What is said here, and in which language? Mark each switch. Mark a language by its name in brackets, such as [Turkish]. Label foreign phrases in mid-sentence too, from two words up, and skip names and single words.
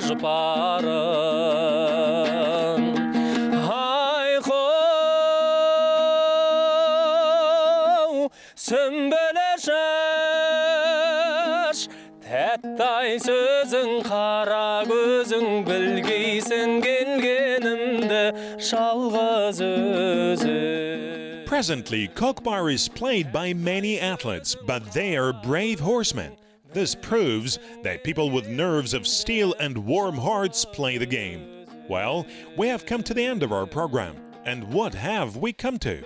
[Kazakh] жұпарын айқау сүмбілі шаш тәттай сөзің қара көзің білгейсің келгенімді жалғыз өзің. [English] Presently, Kokpar is played by many athletes, but they are brave horsemen. This proves that people with nerves of steel and warm hearts play the game. Well, we have come to the end of our program. And what have we come to?